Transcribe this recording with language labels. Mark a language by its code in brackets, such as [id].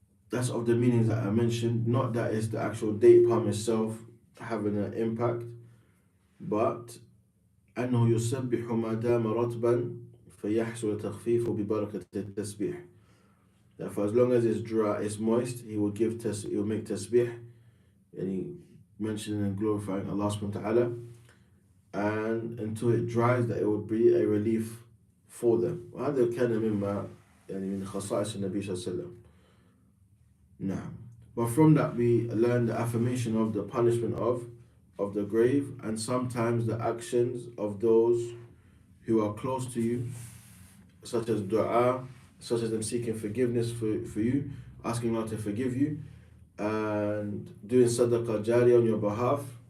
[en] That's of the meanings that I mentioned, not that it's the actual date palm itself having an impact, but [ar] أنه يسبح ما دام رطبا فيحصل تخفيف ببركة التسبيح. [en] Therefore, as long as it's dry, it's moist, he will make tasbih, and he mentioning and glorifying Allah subhanahu wa ta'ala, and until it dries, that it would be a relief for them. [ar] وهذا كان مما يعني من خصائص النبي صلى الله عليه وسلم. [en] Now, but from that we learn the affirmation of the punishment of the grave, and sometimes the actions of those who are close to you, such as dua, such as them seeking forgiveness for you, asking Allah to forgive you, and doing sadaqah jari on your behalf.